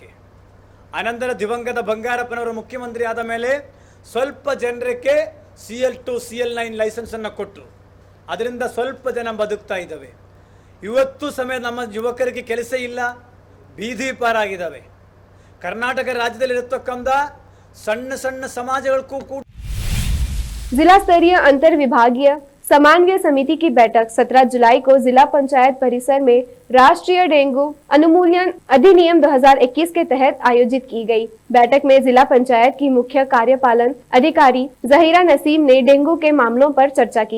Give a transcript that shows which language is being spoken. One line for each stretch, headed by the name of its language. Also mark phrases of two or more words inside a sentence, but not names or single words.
Kannada: ಅನಂತರ ದಿವಂಗತ ಬಂಗಾರಪ್ಪನವರು ಮುಖ್ಯಮಂತ್ರಿ ಆದ ಮೇಲೆ ಸ್ವಲ್ಪ ಜನರಿಗೆ CL2 CL9 ಲೈಸೆನ್ಸನ್ನು ಕೊಟ್ಟರು. ಅದರಿಂದ ಸ್ವಲ್ಪ ಜನ ಬದುಕ್ತಾ ಇದ್ದಾವೆ. ಇವತ್ತು ಸಮಯ ನಮ್ಮ ಯುವಕರಿಗೆ ಕೆಲಸ ಇಲ್ಲ, ಬೀದಿ ಪಾರಾಗಿದ್ದಾವೆ. ಕರ್ನಾಟಕ ರಾಜ್ಯದಲ್ಲಿರತಕ್ಕಂಥ ಸಣ್ಣ ಸಣ್ಣ
Hindi: समाजों को। जिला स्तरीय अंतर विभागीय समन्वय समिति की बैठक 17 जुलाई को जिला पंचायत परिसर में राष्ट्रीय डेंगू अनुमूलन अधिनियम 2021 के तहत आयोजित की गई। बैठक में जिला पंचायत की मुख्य कार्यपालन अधिकारी जहीरा नसीम ने डेंगू के मामलों पर चर्चा की।